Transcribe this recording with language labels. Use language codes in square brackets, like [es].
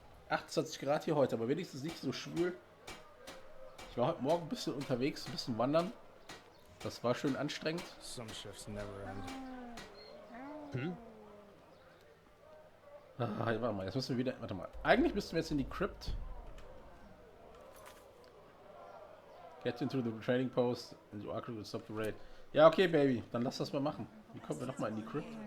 [de] 28 Grad hier heute, aber wenigstens nicht so schwül. Ich war heute Morgen ein bisschen unterwegs, ein bisschen wandern. Das war schön anstrengend. [en] Some shifts never end. [de] Warte mal, jetzt müssen wir wieder. Warte mal. Eigentlich müssten wir jetzt in die Crypt. [en] Get into the trading post and you will stop the raid. [de] Ja, okay, Baby. Dann lass das mal machen. Wie kommen wir nochmal in die Crypt?